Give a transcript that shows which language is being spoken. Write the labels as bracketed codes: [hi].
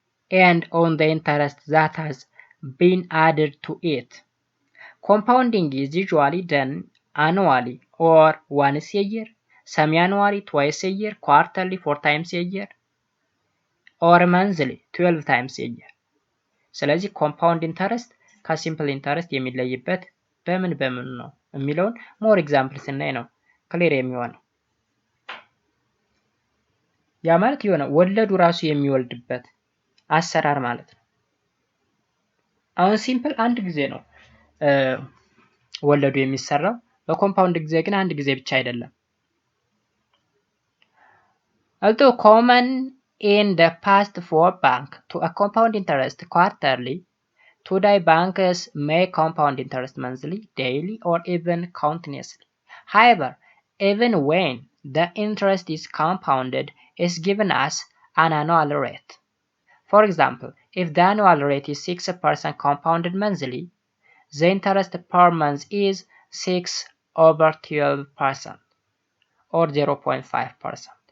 [en] and on the interest that has been added to it. Compounding is usually done annually or once a year, semi-annually twice a year, quarterly 4 times a year, or monthly 12 times a year. [am] ስለዚህ ኮምፓውንድ ኢንተረስት ከሲምፕል ኢንተረስት የሚለይበት በምን ነው የሚለውን ሞር ኤግዛምፕል ስናይ ነው ክሊር የሚሆነው። ያ ማለት የሆነ ወለዱ ራሱ የሚወልድበት አሰራር ማለት ነው። አሁን ሲምፕል አንድ ጊዜ ነው ወለዱ የሚሰራው፣ በኮምፓውንድ ጊዜ ግን አንድ ጊዜ ብቻ አይደለም። [en] Although common in the past for bank to a compound interest quarterly, today banks may compound interest monthly, daily, or even continuously. However, even when the interest is compounded, is given as an annual rate. For example, if the annual rate is 6% compounded monthly, the interest per month is 6/12% or 0.5%.